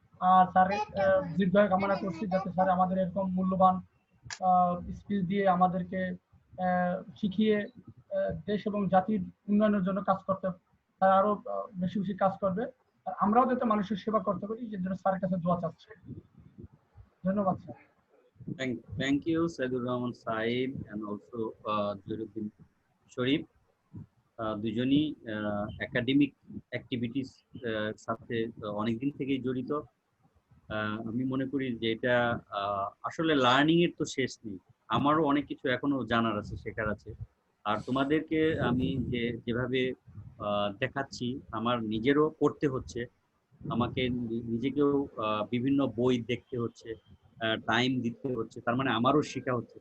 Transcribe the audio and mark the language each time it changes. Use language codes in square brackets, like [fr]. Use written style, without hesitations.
[bn] আর স্যারের দীর্ঘায়ু কামনা করছি, যাতে স্যার আমাদের এরকম মূল্যবান স্কিল দিয়ে আমাদেরকে শিখিয়ে দেশ এবং জাতির উন্নয়নের জন্য কাজ করতে, স্যার আরো বেশি বেশি কাজ করবে। আর আমরাও যাতে মানুষের সেবা করতে পারি, যে জন্য স্যারের কাছে দোয়া চাচ্ছি। ধন্যবাদ sir. [en] Thank you, Saidur Rahman Saib and also Jairuddin Sharif. [bn] দুজনই একাডেমিক অ্যাক্টিভিটিস সাথে অনেকদিন থেকেই জড়িত। আমি মনে করি যে এটা আসলে লার্নিং এর তো শেষ নেই, আমারও অনেক কিছু এখনো জানার আছে, শেখার আছে। আর তোমাদেরকে আমি যেভাবে দেখাচ্ছি, আমার নিজেরও পড়তে হচ্ছে, আমাকে নিজেকেও বিভিন্ন বই দেখতে হচ্ছে, টাইম দিতে হচ্ছে, তার মানে আমারও শেখা হচ্ছে।